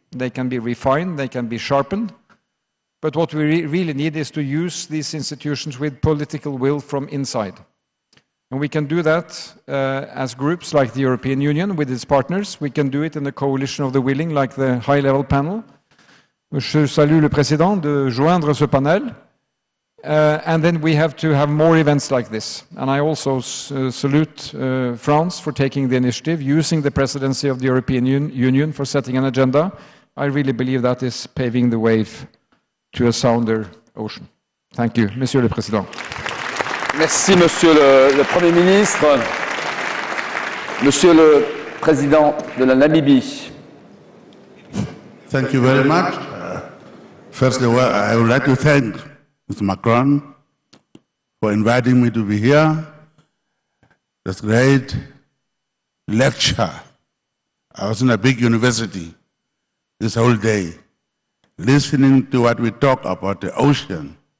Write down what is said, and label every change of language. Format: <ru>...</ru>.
<en>They can be refined, they can be sharpened. But what we really need is to use these institutions with political will from inside. And we can do that as groups like the European Union with its partners. We can do it in a coalition of the willing, like the high-level panel.</en> <fr>Je salue le président de joindre ce panel.</fr> <en>And then we have to have more events like this. And I also salute France for taking the initiative, using the presidency of the European Union for setting an agenda. I really believe that is paving the way to a sounder ocean. Thank you,</en> <fr>Monsieur le Président. Merci, Monsieur le Premier ministre. Monsieur le Président de la Namibie.</fr> <en>Thank you very much. First of all, I would like to thank Mr. Macron for inviting me to be here. That's great lecture. I was in a big university this whole day, listening to what we talk about the ocean.</en>